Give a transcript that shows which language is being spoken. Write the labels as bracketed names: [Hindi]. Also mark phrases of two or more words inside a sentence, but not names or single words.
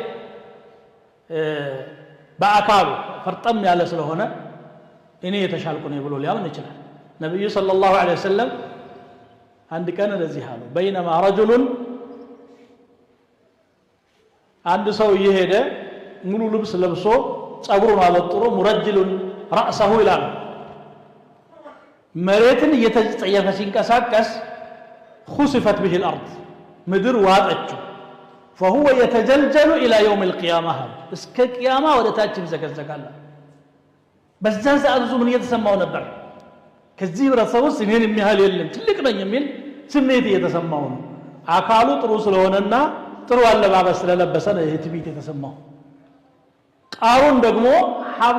[Amharic] በአካሉ ፈርጠም ያለ ስለሆነ እኔ የተሻልኩ ነኝ ብሎ ሊያምን ይችላል። ነብዩ [Arabic] صلى الله عليه وسلم [Amharic] አንድ ቀን እንደዚህ አሉ። [Arabic] بينما رجل [Amharic] አንድ ሰው እየሄደ ሙሉ ልብስ ለብሶ ጸጉሩን አበጥሮ [Arabic] مرجل رأسه [Amharic] ይላል። መሬትን እየተጸየፈ ሲንቀሳቀስ [Arabic] خسفت به الارض [Amharic] ምድር ዋጠችው። [Arabic] فهو يتجلجل الى يوم القيامه [Amharic] እስከ ቂያማ ወደታች ይዘገዘጋል። በዛን ሰዓት ምን እየተሰማው ነበር? ከዚህ ህብረተሰብ ውስጥ እኔን የሚያህል የለም ትልቅ ነኝ የሚል ስሜት እየተሰማው ነው። አካሉ ጥሩ ስለሆነና ጥሩ አለባበስ ስለለበሰ ነው ይሄ ትዕቢት የተሰማው። ቃሩን ደግሞ ሀብት